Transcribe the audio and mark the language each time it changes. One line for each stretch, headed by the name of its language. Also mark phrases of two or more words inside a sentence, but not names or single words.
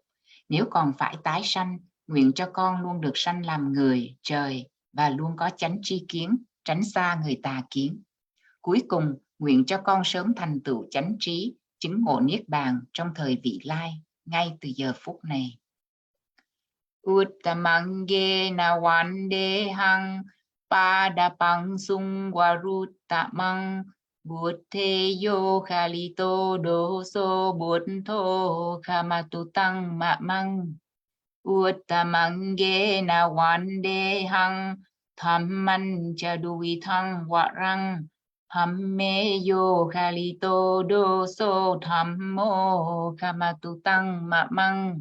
Vietnamese: Nếu còn phải tái sanh, nguyện cho con luôn được sanh làm người, trời, và luôn có chánh tri kiến, tránh xa người tà kiến. Cuối cùng, nguyện cho con sớm thành tựu chánh trí, chứng ngộ niết bàn trong thời vị lai, ngay từ giờ phút này.
Pali: Uttamangena vandehang padapang sungwaruttamang buddheyo khalito doso buddho kamatutang mamang. Uttamangena vandehang thamman chaduitang warang Hammeyo khalito doso thammo kamatutang mamang.